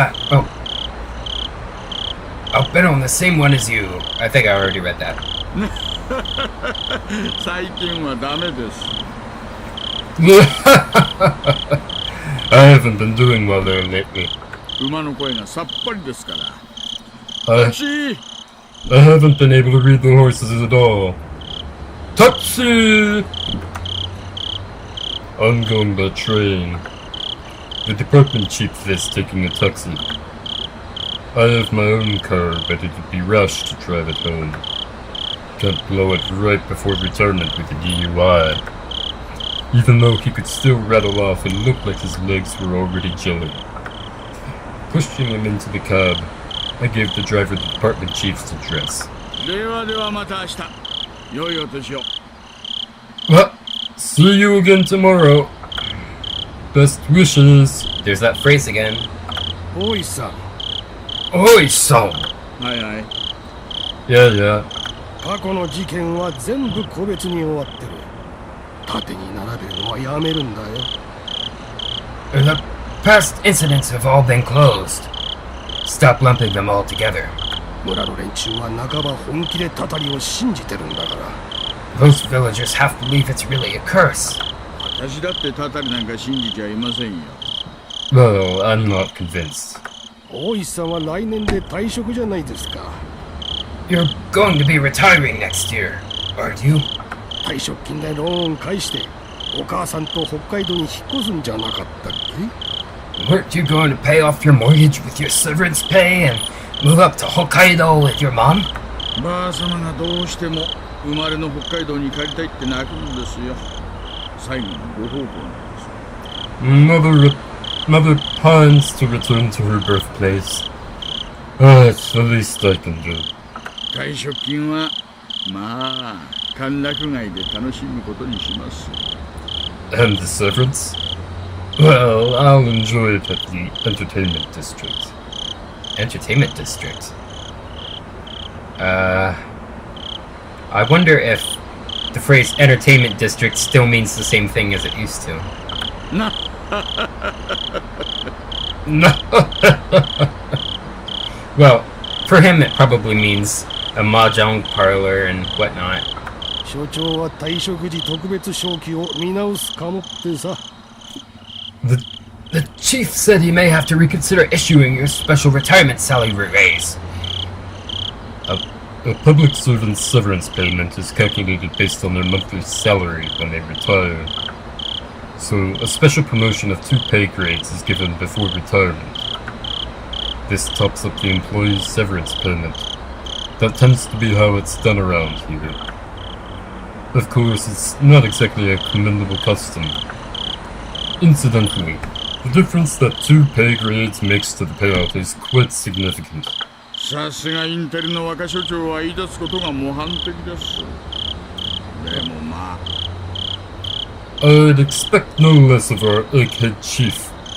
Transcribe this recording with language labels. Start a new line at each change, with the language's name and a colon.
English: Oh. I'll bet on the same one as you. I think I already read that.
Japanese: 最近はダメです。
English: I haven't been doing well there lately.
Japanese: 馬の声がさっぱりですから。
English: I haven't been able to read the horses at all. Taxi! I'm going by train. The department chief is taking a taxi. I have my own car, but it would be rash to drive it home. Can't blow it right before retirement with a DUI. Even though he could still rattle off and look like his legs were already jelly. Pushing him into the cab, I gave the driver the department chief's address.
Japanese: ではではまた明日。良いお年を。
English: Well, see you again tomorrow. Best wishes. There's that phrase again.
Japanese: 大井さん、
English: Oi-san!
Japanese: はいはい。
English: Yeah, yeah.
Japanese: 過去の事件は全部個別に終わってる。縦に並べるのはやめるんだよ。
English: The past incidents have all been closed. Stop lumping them all together.
Japanese: 村の連中は半ば本気でタタリを信じてるんだから。
English: Those villagers have to believe it's really a curse.
Japanese: 私だってタタリなんか信じちゃいませんよ。
English: Well, I'm not convinced.
Japanese: 大石さんは来年で退職じゃないですか。
English: You're going to be retiring next year, aren't you?
Japanese: 退職金でローン返してお母さんと北海道に引っ越すんじゃなかったっけ？
English: Weren't you going to pay off your mortgage with your severance pay and move up to Hokkaido with your mom?
Japanese: ばあ様がどうしても生まれの北海道に帰りたいって泣くんですよ。最後のご奉公なんです。
English: Mother pines to return to her birthplace. It's the least I can do.
Japanese: 退職金はまあ歓楽街で楽しむことにします。
English: And the severance? Well, I'll enjoy it at the entertainment district. Entertainment district. I wonder if the phrase entertainment district still means the same thing as it used to. な Well, for him it probably means a mahjong parlor and whatnot.
Japanese: 所長は退職時特別昇給を見直すかもってさ。
English: The chief said he may have to reconsider issuing your special retirement salary raise. A public servant's severance payment is calculated based on their monthly salary when they retire. So, a special promotion of 2 pay grades is given before retirement. This tops up the employee's severance payment. That tends to be how it's done around here. Of course, it's not exactly a commendable custom. Incidentally, the difference that 2 pay grades makes to the payout is quite significant.
Japanese: さすがインテリの若所長は言い出すことが模範的です。でもまあ
English: I'd expect no less of our egghead chief.